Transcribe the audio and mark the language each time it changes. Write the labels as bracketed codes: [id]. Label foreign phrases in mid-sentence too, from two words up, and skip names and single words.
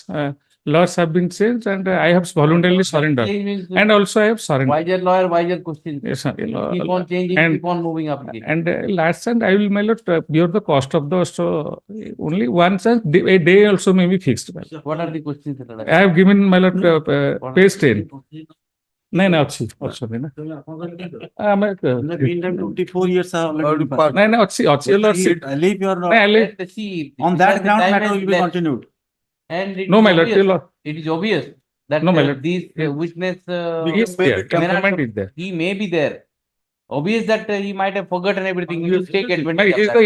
[en] Because laws have been changed and I have voluntarily surrendered. Change means And also I have surrendered. wiser lawyer, wiser question. Yes, sir. Keep on changing, And- keep on moving up. And last and I will, my lord, bear the cost of the, so only once a day also may be fixed. My lord. What are the questions that are? I have given, my lord, What are page the 10. [or] ନାଇଁ ନାଇଁ ଅଛି ଅଛନ୍ତି ନା ଆମେ [en] meantime 24 years are already passed. [or] ନାଇଁ ନାଇଁ ଅଛି ଅଛି lordship. [en] I leave your ନାଇଁ, I leave- Let us see. on Because that the ground time matter has will be left. continued. And it No, is my lord, obvious- till- it is obvious that No, my lord. these witness Yes, there, temperament is there. he may be there. Obvious that he might have forgotten everything. You take No, advantage he of is that.